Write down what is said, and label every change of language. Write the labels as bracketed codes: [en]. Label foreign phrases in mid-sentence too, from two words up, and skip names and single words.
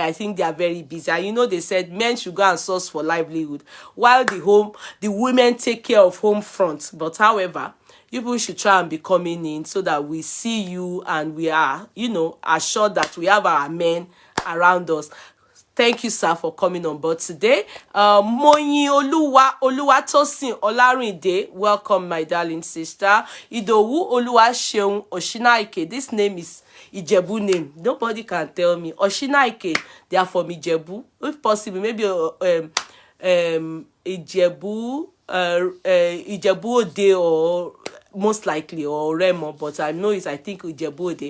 [en] I think they are very busy. And you know, they said men should go and source for livelihood, while the women take care of home front. But however, you people should try and be coming in so that we see you and we are, you know, assured that we have our men around us. Thank you, sir, for coming on board today. Moyin Oluwatosin Olarinde, welcome, my darling sister. Idowu Oluwaseun Oshinaike, this name is Ijebu name. Nobody can tell me. Oshinaike, they are from Ijebu. If possible, maybe Ijebu, Ijebu Ode, or most likely, or Remo, but I know it's, I think, Ijebu Ode.